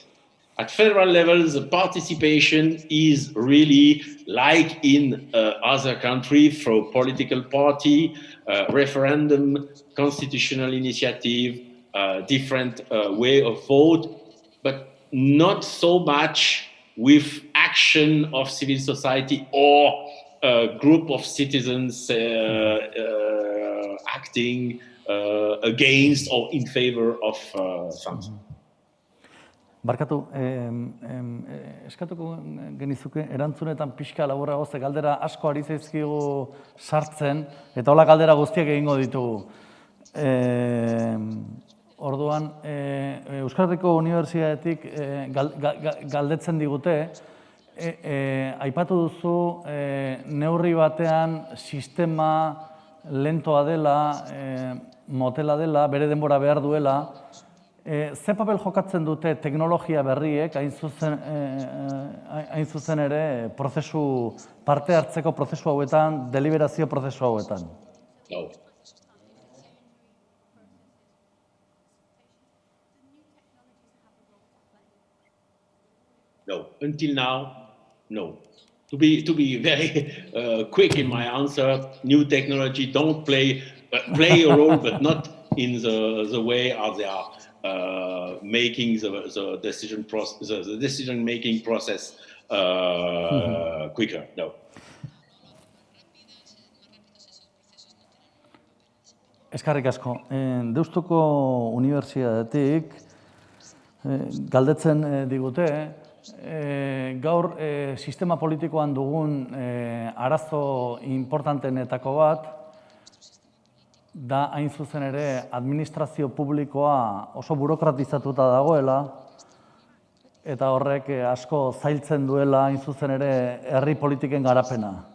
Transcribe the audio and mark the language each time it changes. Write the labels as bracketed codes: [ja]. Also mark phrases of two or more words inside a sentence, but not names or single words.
[en] At federal level, the participation is really like in other countries, through political party, referendum, constitutional initiative, different way of vote, but not so much with action of civil society or a group of citizens acting against or in favor of something. [eu] Barkatu, eskatuko genizuke, erantzunetan pixka laburrago, ze galdera asko ari zaizkigu sartzen, eta hola galdera guztiak egingo ditugu. Orduan, Euskal Herriko Unibertsitatetik galdetzen digute, aipatu duzu neurri batean sistema lentoa dela, motela dela, bere denbora behar duela, Ze papel jokatzen dute teknologia berriek, hain zuzen ere, parte hartzeko prozesu hauetan, deliberazio prozesu hauetan? [en] No. No, until now, no. To be very quick in my answer, new technology don't play a role, but not in the way how they are making the decision process, the decision making process quicker. No. [eu] Eskerrik asko. Deustuko Unibertsitatetik galdetzen digute, gaur sistema politikoan dugun arazo importantenetako bat, da hain zuzen ere administrazio publikoa oso burokratizatuta dagoela, eta horrek asko zailtzen duela hain zuzen ere herri politiken garapena.